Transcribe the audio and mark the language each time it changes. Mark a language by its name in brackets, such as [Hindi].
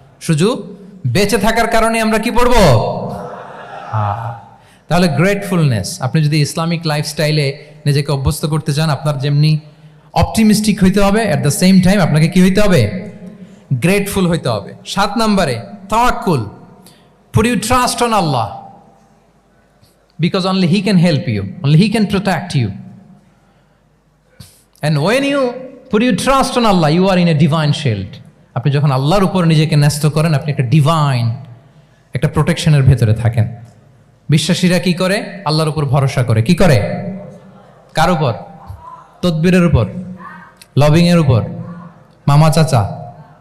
[Bangla] শুধু বেঁচে থাকার কারণে আমরা কি পড়বো? তাহলে গ্রেটফুলনেস, আপনি যদি ইসলামিক লাইফস্টাইলে নিজেকে অভ্যস্ত করতে চান, আপনার যেমনি অপটিমিস্টিক হইতে হবে, অ্যাট দ্য সেম টাইম আপনাকে কি হইতে হবে? গ্রেটফুল হইতে হবে। 7 নম্বরে তাওয়াক্কুল। [English] Put your trust on Allah, because only He can help you, only He can protect you. And when you put your trust on Allah, you are in a divine shield. [Bangla] আপনি যখন আল্লাহর উপর নিজেকে ন্যস্ত করেন, আপনি একটা ডিভাইন, একটা প্রোটেকশনের ভেতরে থাকেন। বিশ্বাসীরা কি করে? আল্লাহর উপর ভরসা করে। কি করে? কার উপর? তদবিরের উপর, লবিং এর উপর, মামা চাচা?